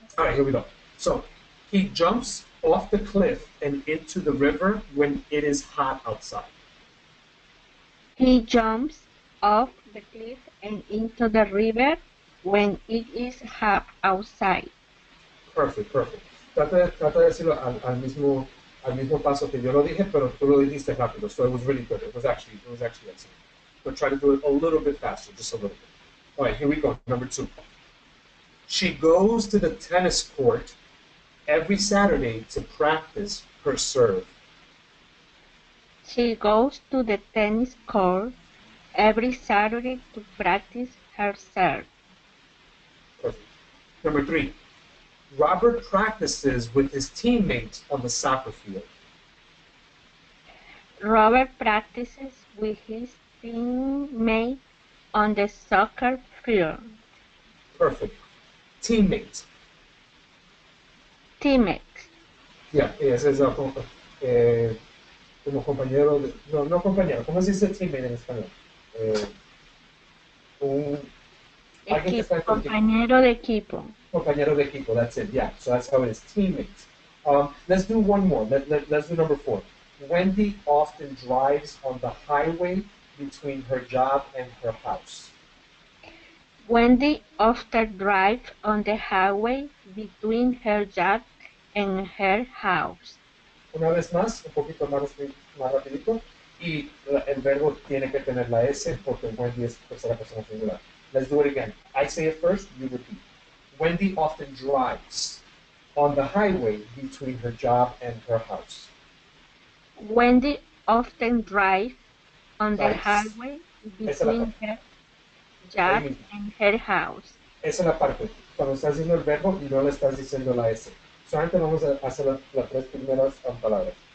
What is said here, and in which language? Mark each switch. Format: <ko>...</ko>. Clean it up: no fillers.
<en>All right, here we go. So he jumps off the cliff and into the river when it is hot outside. He jumps off the cliff and into the river when it is hot outside. Perfect, perfect.</en> <es>Trata de decirlo al mismo paso que yo lo dije, pero tú lo dijiste rápido.</es> <en>So it was really good. It was actually excellent. But try to do it a little bit faster, just a little bit. All right, here we go. Number 2. She goes to the tennis court every Saturday to practice her serve. She goes to the tennis court every Saturday to practice her serve. Perfect. Number 3. Robert practices with his teammates on the soccer field. Robert practices with his teammates on the soccer field. Perfect. Teammates. Teammates.</en> <es>Yeah, ese es como compañero de, no compañero, ¿cómo se dice teammate en español? Alguien que está en tu equipo. Compañero de equipo. Compañero de equipo,</es> <en>that's it, yeah. So that's how it is, teammates. Let's do one more. Let's do number 4. Wendy often drives on the highway between her job and her house. Wendy often drives on the highway between her job and her house.</en> <es>Una vez más, un poquito más rapidito. Y el verbo tiene que tener la S porque Wendy es tercera persona singular.</es> <en>Let's do it again. I say it first, you repeat. Wendy often drives on the highway between her job and her house. Wendy often drives on the highway between her job and her house.</en> <es>Esa es la parte. Cuando estás diciendo el verbo y no le estás diciendo la S. Solamente vamos a hacer las 3 primeras palabras.</es>